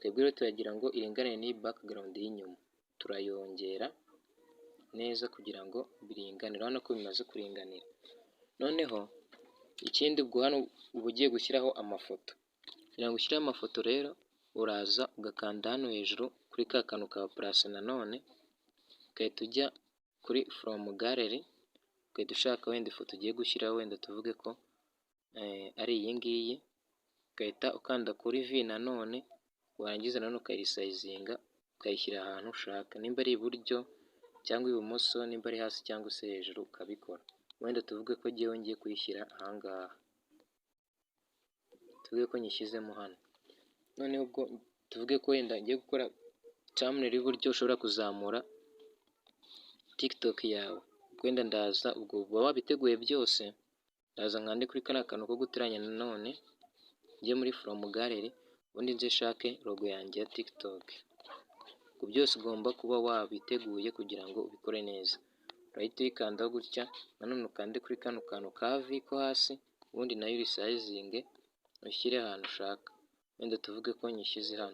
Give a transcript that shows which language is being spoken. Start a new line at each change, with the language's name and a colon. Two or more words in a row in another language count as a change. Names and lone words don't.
Kinyarwanda: twebwe rero turagira ngo iringanire n'iyi background y'inyuma, turayongera neza kugira ngo biringanire, urabona ko bimaze kuringanira. Noneho ikindi ubwo hano uba ugiye gushyiraho amafoto, kugira ngo ushyireho amafoto rero uraza ugakanda hano hejuru kuri ka kantu ka plus nanone, ugahita ujya kuri
English: from gallery,
Kinyarwanda: ugahita ushaka wenda ifoto ugiye gushyiraho, wenda tuvuge ko ari iyi ngiyi, ugahita ukanda kuri v nanone, warangiza nanone ukayirisayizinga ukayishyira ahantu ushaka, nimba ari iburyo cyangwa ibumoso, nimba ari hasi cyangwa se hejuru ukabikora. Wenda tuvuge ko ngewe ngiye kuyishyira ahangaha, tuvuge ko nyishyizemo hano. Noneho ubwo tuvuge ko wenda ngiye gukora thumbnail y'uburyo ushobora kuzamura TikTok yawe, wenda ndaza ubwo uba wabiteguye byose, ndaza nkande kuri kariya kantu ko guteranya nanone, njye muri
English: from gallery,
Kinyarwanda: ubundi nze nshake logo yanjye ya TikTok. Ubwo byose ugomba kuba wabiteguye kugira ngo ubikore neza. Urahita uyikandaho gutya, nanone ukande kuri kano kantu ka V ko hasi, ubundi nayo urisayizinge ushyire ahantu ushaka, wenda tuvuge ko nyishyize hano.